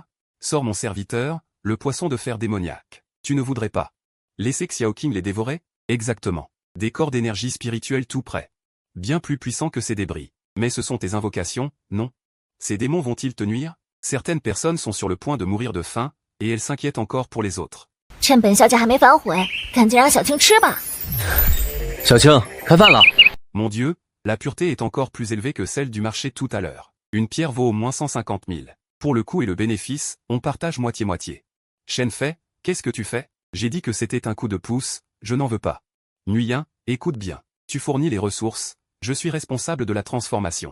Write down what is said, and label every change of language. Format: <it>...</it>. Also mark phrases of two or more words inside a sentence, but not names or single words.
<fr>Sors mon serviteur, le poisson de fer démoniaque. Tu ne voudrais pas laisser Xiao Qing les dévorer? Exactement. Des corps d'énergie spirituelle tout près. Bien plus puissants que ces débris. Mais ce sont tes invocations, non? Ces démons vont-ils te nuire? Certaines personnes sont sur le point de mourir de faim, et elles s'inquiètent encore pour les autres.</fr> <zh>趁本小姐还没反悔，赶紧让小青吃吧。小青，开饭了。</zh> <fr>Mon Dieu, la pureté est encore plus élevée que celle du marché tout à l'heure. Une pierre vaut au moins 150 000. Pour le coût et le bénéfice, on partage moitié-moitié. Shen Fei, qu'est-ce que tu fais? J'ai dit que c'était un coup de pouce, je n'en veux pas. Nguyen, écoute bien. Tu fournis les ressources, je suis responsable de la transformation.</fr>